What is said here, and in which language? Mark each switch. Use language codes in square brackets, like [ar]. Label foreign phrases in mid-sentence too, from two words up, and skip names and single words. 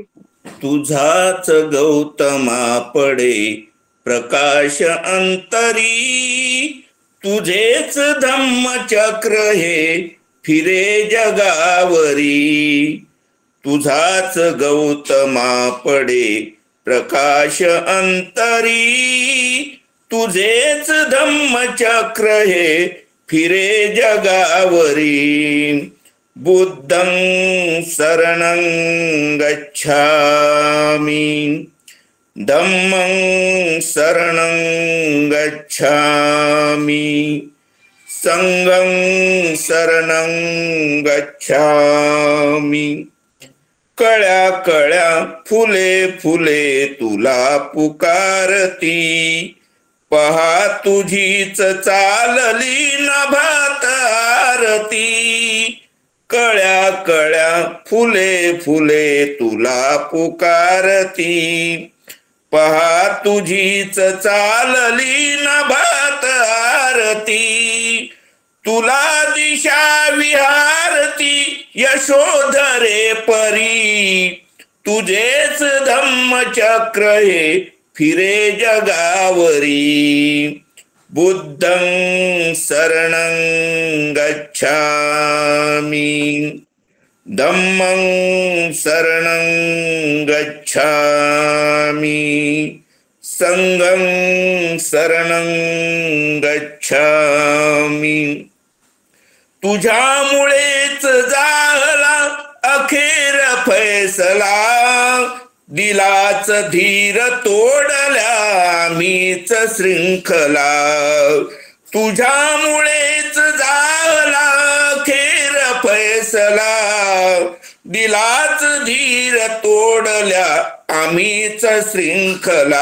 [mr] तुझाच गौतमा पडे प्रकाश अंतरी, तुझेच धम्मचक्र हे फिरे जगावरी, तुझाच गौतमा पडे प्रकाश अंतरी, तुझेच धम्मचक्र हे फिरे जगावरी, [pi] बुद्धं शरणं गच्छामि, धम्मं शरणं गच्छामि, संघं शरणं गच्छामि. [mr] कळ्या कळ्या फुले फुले तुला पुकारती, पहा तुझीच चालली नभात आरती, कळ्या कळ्या फुले फुले तुला पुकारती, पहा तुझीच चालली नभात आरती, तुला दिशा विहारती यशोधरे परी, तुझेच धम्मचक्र हे फिरे जगावरी, [pi] बुद्धं शरणं गच्छामि, धम्मं शरणं गच्छामि, संघं शरणं गच्छामि. [mr] तुझ्यामुळेच झाला अखेर फैसला, दिलाच धीर तोडल्या मीच शृंखला, तुझ्यामुळेच झाला अखेर फैसला, दिलाच धीर तोडल्या आम्हीच शृंखला.